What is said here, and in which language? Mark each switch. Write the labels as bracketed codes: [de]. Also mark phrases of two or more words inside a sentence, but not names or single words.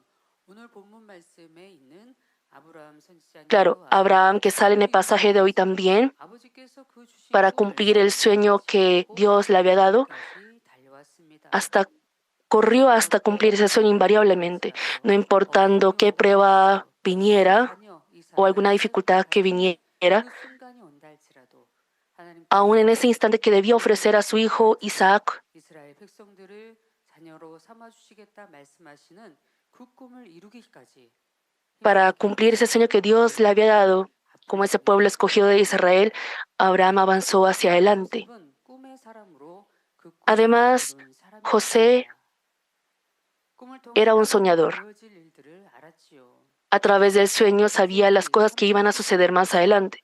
[es] Claro, Abraham, que sale en el pasaje de hoy también, para cumplir el sueño que Dios le había dado, hasta corrió hasta cumplir ese sueño invariablemente, no importando qué prueba viniera o alguna dificultad que viniera. Aún en ese instante que debió ofrecer a su hijo Isaac [ko] 이스라엘 백성들을 자녀로 삼아 주시겠다 말씀하시는 그 꿈을 이루기까지 [es] para cumplir ese sueño que Dios le había dado, como ese pueblo escogido de Israel, Abraham avanzó hacia adelante. Además, José era un soñador. A través del sueño sabía las cosas que iban a suceder más adelante.